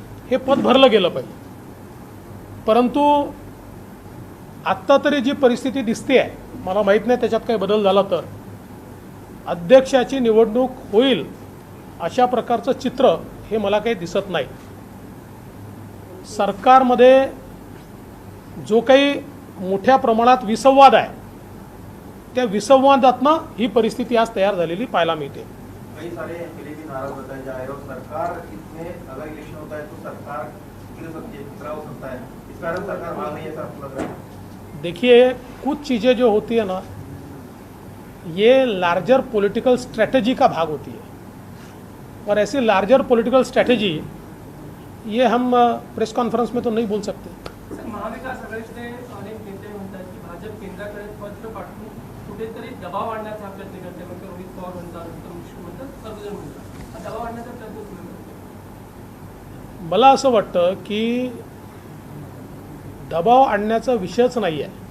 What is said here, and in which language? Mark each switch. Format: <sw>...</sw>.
<mr>हे पद भरलं गेलं पाहिजे. परंतु आत्ता तरी जी परिस्थिती दिसते आहे, मला माहीत नाही त्याच्यात काही बदल झाला तर, अध्यक्षाची निवडणूक होईल अशा प्रकारचं चित्र हे मला काही दिसत नाही. सरकारमध्ये जो काही मोठ्या प्रमाणात विसंवाद आहे, त्या विसंवादातनं ही परिस्थिती आज तयार झालेली पाहायला मिळते.</mr> <hi>कई सारे एमएलए भी नाराज होता है जाहिर और सरकार इसमें अगर इलेक्शन होता है तो सरकार गिर सकती है, खतरा हो सकता है. इस कारण सरकार मान नहीं, ऐसा आपको लग रहा है? देखिए, कुछ चीज़ें जो होती है ना, ये लार्जर पॉलिटिकल स्ट्रेटजी का भाग होती है. और ऐसी लार्जर पॉलिटिकल स्ट्रेटजी ये हम प्रेस कॉन्फ्रेंस में तो नहीं बोल सकते.</hi> <mr>महाविकास आघाडीचे अनेक नेते म्हणतात की भाजप केंद्राकडे पत्र पाठवून कुठेतरी दबाव आणण्याचा प्रयत्न करते. मग रोहित पवार म्हणतात, म्हणतात, सर्वजण म्हणतात, दबाव आणण्याचा प्रयत्न सुरू करतो. मला असं वाटतं की दबाव आणण्याचा विषयच नाही आहे.</mr>